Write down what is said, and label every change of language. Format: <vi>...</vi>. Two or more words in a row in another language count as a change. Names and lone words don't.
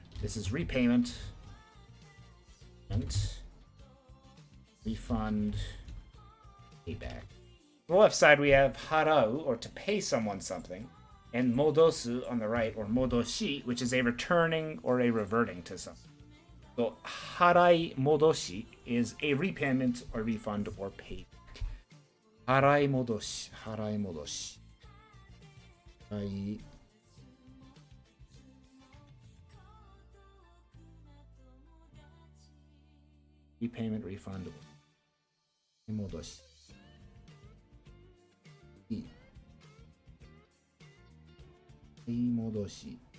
<en>This is repayment, and refund, payback. On the left side, we have harau, or to pay someone something, and modosu on the right, or modoshi, which is a returning or a reverting to something. So</en> <ja>払い戻し</ja> <en>is a repayment or refund or payback.</en> <ja>払い戻し、払い戻し. Harai.</ja> <en>Repayment, refund, or modoshi.</en> <ja>Modoshi.</ja>